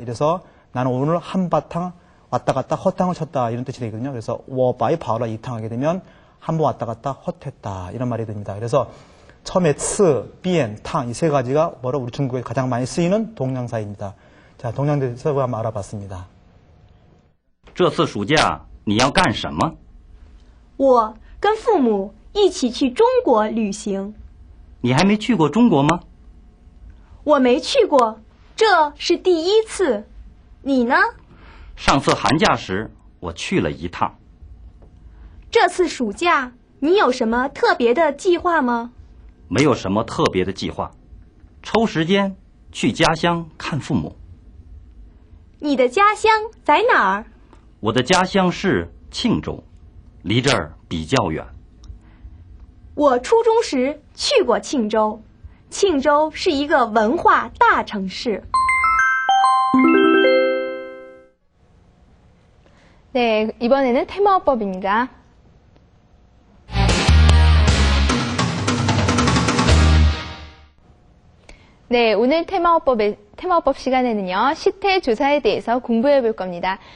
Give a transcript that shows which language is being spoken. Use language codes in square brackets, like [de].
[ko] 이래서 나는 오늘 한바탕 왔다 갔다 헛탕을 쳤다 이런 뜻이 되거든요. 그래서 [zh] 我白跑了一趟 [ko] 하게 되면 한 번 왔다 갔다 헛했다 이런 말이 됩니다. 그래서 처음에 츠, 비엔, 탕 이 3가지가 뭐로 우리 중국에 가장 많이 쓰이는 동량사입니다. 자, 동량사를 한번 알아봤습니다. [zh] 这次暑假你要干什么？我跟父母一起去中国旅行。你还没去过中国吗？我没去过，这是第一次。你呢？上次寒假时我去了一趟。这次暑假你有什么特别的计划吗？没有什么特别的计划，抽时间去家乡看父母。你的家乡在哪儿？我的家乡是庆州，离这儿比较远。我初中时去过庆州，庆州是一个文化大城市。 [ko] 네, 이번에는 테마어법입니다. 네, 오늘 테마어법 시간에는요, 시태조사에 대해서 공부해 볼 겁니다.